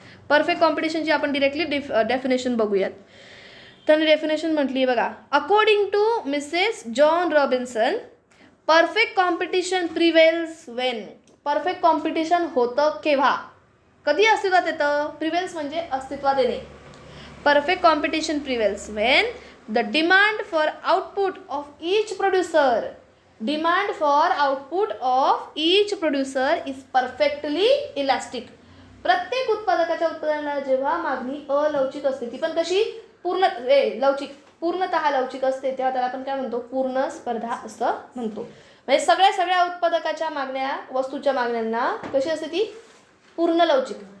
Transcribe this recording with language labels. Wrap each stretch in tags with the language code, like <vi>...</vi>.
<mr>Perfect कॉम्पिटिशनची आपण directly definition बघूयात. त्यांनी डेफिनेशन म्हटली आहे बघा,</mr> <en>According to Mrs John Robinson, perfect competition prevails when.</en> <mr>Perfect competition होतं केव्हा, कधी अस्तित्वात येतं. प्रिवेल्स म्हणजे अस्तित्वात येणे.</mr> <en>Perfect competition prevails when the demand for output of each producer, demand for output of each producer is perfectly elastic.</en> <mr>प्रत्येक उत्पादकाच्या उत्पादनाला जेव्हा मागणी अलवचिक असते, ती पण कशी, पूर्णतः लवचिक असते, तेव्हा त्याला आपण काय म्हणतो, पूर्ण स्पर्धा असं म्हणतो. म्हणजे सगळ्या उत्पादकाच्या मागण्या, वस्तूच्या मागण्यांना कशी असते, ती पूर्ण लवचिक.</mr>